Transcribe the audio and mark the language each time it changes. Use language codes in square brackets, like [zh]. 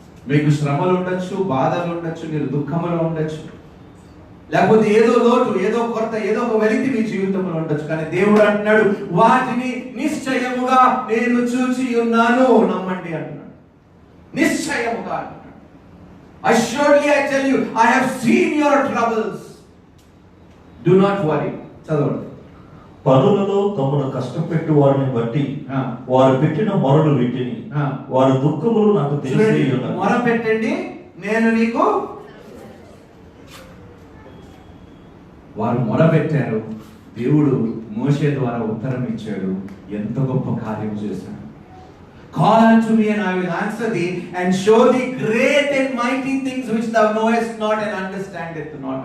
[te] మీకు శ్రమలు ఉండొచ్చు, బాధలు ఉండొచ్చు, మీరు దుఃఖములో ఉండొచ్చు, లేకపోతే ఏదో లోటు, ఏదో కొరత, ఏదో ఒక వెలితి మీ జీవితంలో ఉండొచ్చు. కానీ దేవుడు అంటున్నాడు, వాటిని నిశ్చయముగా నేను చూచి ఉన్నాను, నమ్మండి అంటున్నాడు. నిశ్చయముగా అంటున్నాడు. [en] Assuredly I tell you, I have seen your troubles. Do not worry. [te] చదవండి. పనులలో తమను కష్టపెట్టు వారిని బట్టి వారు పెట్టిన మొరలు వీటిని, వారి దుఃఖములు నాకు తెలిసి ఉన్నవి. మొర పెట్టండి, నేను నీకు. వారు మొర పెట్టారు, దేవుడు మోషే ద్వారా ఉత్తరం ఇచ్చాడు. ఎంత గొప్ప కార్యం చేశాడు. [en] Call unto me and I will answer thee and show thee great and mighty things which thou knowest not and understandest not.